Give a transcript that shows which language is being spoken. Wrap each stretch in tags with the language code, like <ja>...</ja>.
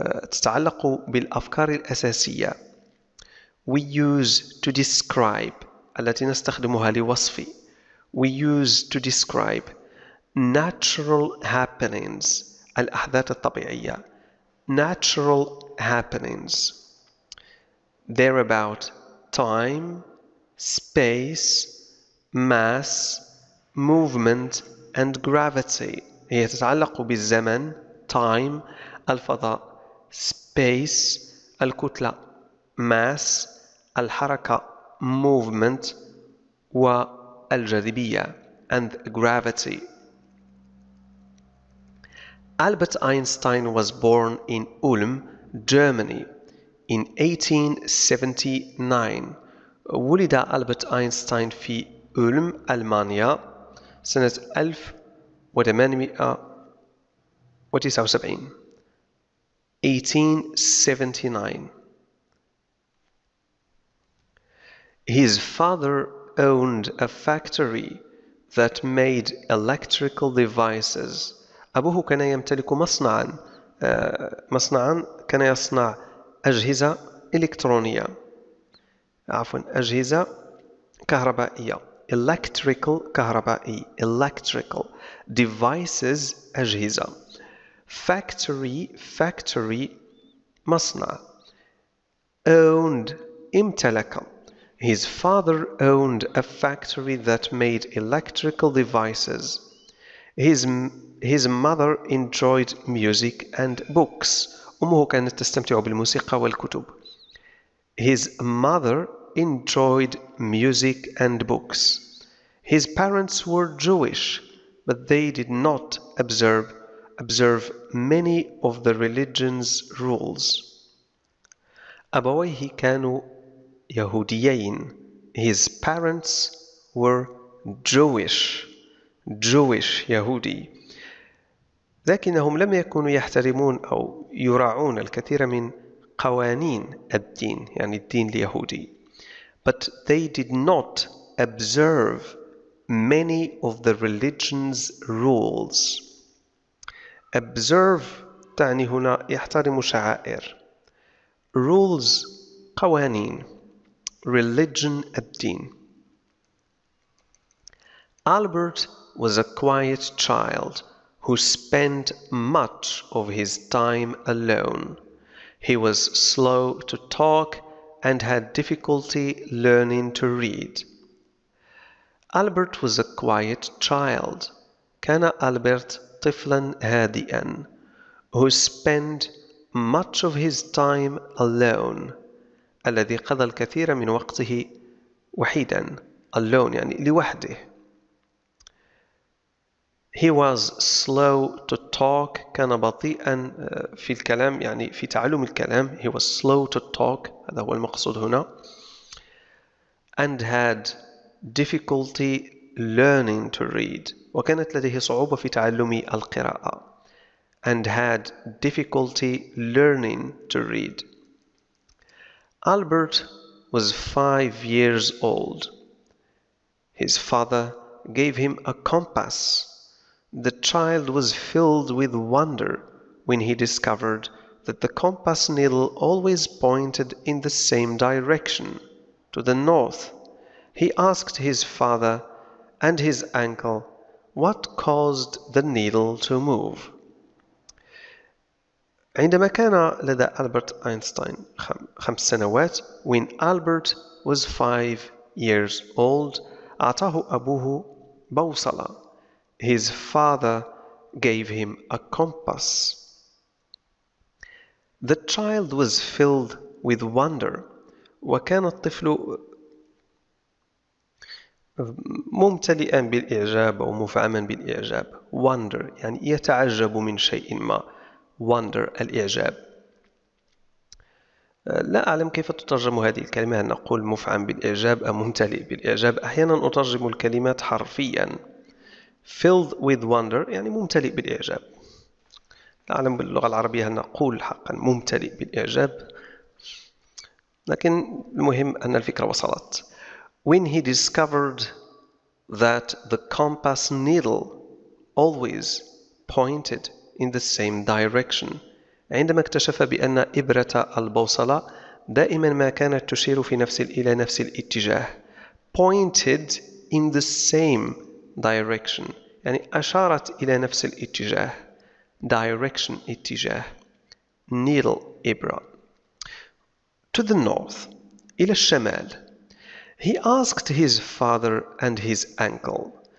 <ar>تتعلق بالأفكار الأساسية.</ar> <en>We use to describe</en> <ar>التي نستخدمها لوصف.</ar> <en>We use to describe natural happenings</en> <ar>الأحداث الطبيعية.</ar> <en>Natural happenings. They're about time, space, mass, movement and gravity.</en> <ar>هي تتعلق بالزمن time الفضاء space الكتلة mass الحركة movement والجاذبية</ar> <en>and gravity. Albert Einstein was born in Ulm, Germany in 1879.</en> <ar>ولد ألبرت أينشتاين في أولم ألمانيا سنة 1879. 1879.</ar> <en>His father owned a factory that made electrical devices.</en> <ar>أبوه كان يمتلك مصنعا كان يصنع أجهزة إلكترونية أجهزة كهربائية electrical كهربائي</ar> <en>electrical devices</en> <ar>أجهزة factory مصنع owned امتلك.</ar> <en>His father owned a factory that made electrical devices. His mother enjoyed music and books.</en> <ar>أمه كانت تستمتع بالموسيقى والكتب.</ar> <en>His mother enjoyed music and books. His parents were Jewish, but they did not observe many of the religion's rules.</en> <ar>أبويه كانوا يهوديين.</ar> <en>His parents were</en> <ar>Jewish يهودي، لكنهم لم يكونوا يحترمون أو يراعون الكثير من قوانين الدين، يعني الدين اليهودي.</ar> <en>But they did not observe many of the religion's rules.</en> <ar>Observe تعني هنا يحترم شعائر. Rules قوانين. Religion الدين.</ar> <en>Albert was a quiet child who spent much of his time alone. He was slow to talk and had difficulty learning to read. Albert was a quiet child.</en> <ar>كان ألبرت طفلا هادئا</ar> <en>who spent much of his time alone</en> <ar>الذي قضى الكثير من وقته وحيدا. alone يعني لوحده.</ar> <en>He was slow to talk</en> <ar>كان بطيئا في الكلام، يعني في تعلم الكلام.</ar> <en>He was slow to talk</en> <ar>هذا هو المقصود هنا.</ar> <en>And had difficulty learning to read</en> <ar>وكانت لديه صعوبة في تعلم القراءة.</ar> <en>And had difficulty learning to read. Albert was 5 years old. His father gave him a compass. The child was filled with wonder when he discovered that the compass needle always pointed in the same direction, to the north. He asked his father and his uncle what caused the needle to move.</en> <ar>عندما كان لدى ألبرت أينشتاين 5 سنوات,</ar> <en>when Albert was 5 years old,</en> <ar>أعطاه أبوه بوصلة.</ar> <en>His father gave him a compass. The child was filled with wonder.</en> <ar>وكان الطفل ممتلئا بالإعجاب أو مفعما بالإعجاب. Wonder يعني يتعجب من شيء ما. Wonder الإعجاب. لا أعلم كيف تترجم هذه الكلمة، هل نقول مفعم بالإعجاب أم ممتلئ بالإعجاب؟ أحيانا أترجم الكلمات حرفيا.</ar> <en>Filled with wonder</en> <ar>يعني ممتلئ بالإعجاب. لا أعلم باللغة العربية هل نقول حقا ممتلئ بالإعجاب، لكن المهم أن الفكرة وصلت.</ar> <en>When he discovered that the compass needle always pointed in the same direction.</en> <ar>عندما اكتشف بأن إبرة البوصلة دائما ما كانت تشير إلى نفس الاتجاه.</ar> <en>Pointed in the same direction</en> <ar>يعني أشارت إلى نفس الاتجاه. Direction اتجاه. Needle إبرة.</ar> <en>To the north</en> <ar>إلى الشمال.</ar> <en>He asked his father and his uncle.</en>